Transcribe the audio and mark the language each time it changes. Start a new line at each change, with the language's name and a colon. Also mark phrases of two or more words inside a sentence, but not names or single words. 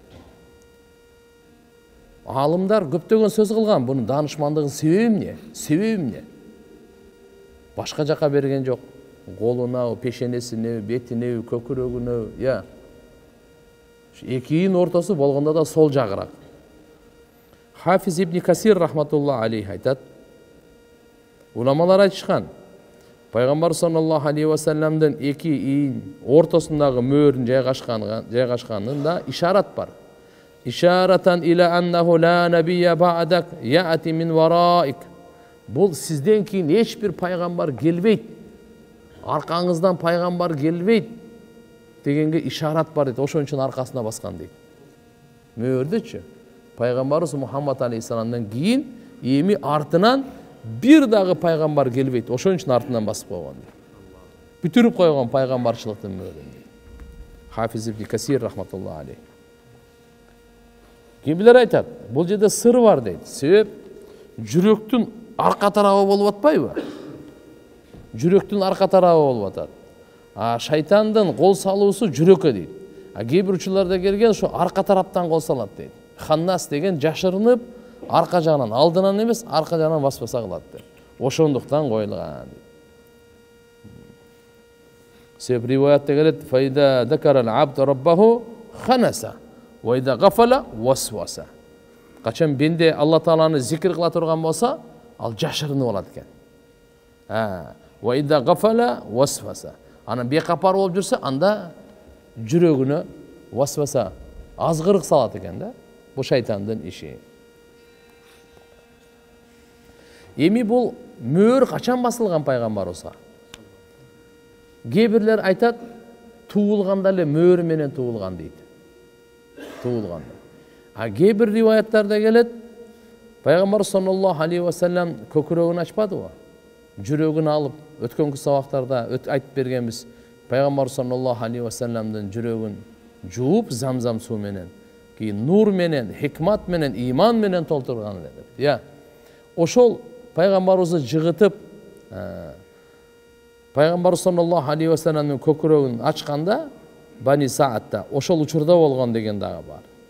Kyrgyz: Алымдар көптөгөн сөз кылган, бунун даанышмандыгынын себеби эмне? Башка жака берген жок. Колуна, пешенесине, бетине, көкүрөгүнө, эки ийин ортосу болгондо да сол жагыраак. Хафиз ибн Касир
Arabic: رحمة الله عليه
Kyrgyz: айтат. Уламалар айтышкан. Пайгамбар
Arabic: صلى الله عليه وسلم
Kyrgyz: эки ийин ортосундагы мөөрүн жайгашканында ишарат бар.
Arabic: إشارةً إلى أنه لا نبي بعدك يأتي من ورائك.
Kyrgyz: Бул сизден кийин эч бир пайгамбар келбейт. Аркаңыздан пайгамбар келбейт дегенге ишарат бар дейт. Ошон үчүн аркасына баскан дейт. Мөөрдөчү пайгамбарыбыз Мухаммад алейхиссаламдан кийин эми артынан бир дагы пайгамбар келбейт. Ошон үчүн артынан басып койгон. Бүтүрүп койгон пайгамбарчылыктын мөөрүн. Хафиз ибн Касир
Arabic: رحمة الله عليه.
Kyrgyz: Кимдер айтат? Бул жерде сыр бар дейт. Себеп жүрөктүн арка тарабы болуп атпайбы? Жүрөктүн арка тарабы болуп атат. Шайтандын кол салуусу жүрөккө дейт. Кээ бир учурларда келген ошо арка тараптан кол салат дейт. Ханнас деген жашырынып арка жагынан, алдынан эмес, арка жагынан баспаса кылат дейт. Ошондуктан коюлган. Себеп риваятта келет:
Arabic: "فإذا ذكر العبد ربه خنس، وإذا غفل وسوس."
Kyrgyz: Качан бенде Алла Тааланы зикир кыла турган болсо, ал жашырынып алат экен.
Arabic: وإذا غفل وسوس.
Kyrgyz: Анан бекапар болуп жүрсө, анда жүрөгүнө васваса, азгырык салат экен да. Бу шайтандын иши. Эми бул мөөр качан басылган пайгамбарыбызга? Кээ бирлер айтат, туулганда эле мөөр менен туулган дейт. Туулганда. Кээ бир риваяттарда келет, пайгамбар
Arabic: صلى الله عليه وسلم
Kyrgyz: көкүрөгүн ачпадыбы? Жүрөгүн алып, өткөнкү сабактарда айтып бергенбиз. Пайгамбар
Arabic: صلى الله عليه وسلم
Kyrgyz: жүрөгүн жууп замзам суу менен, кийин нур менен, хикмат менен, иман менен толтурган деп. Ошол пайгамбарыбызды жыгытып, пайгамбар
Arabic: صلى الله عليه وسلم
Kyrgyz: көкүрөгүн ачканда Бани Саатта ошол учурда болгон деген дагы бар.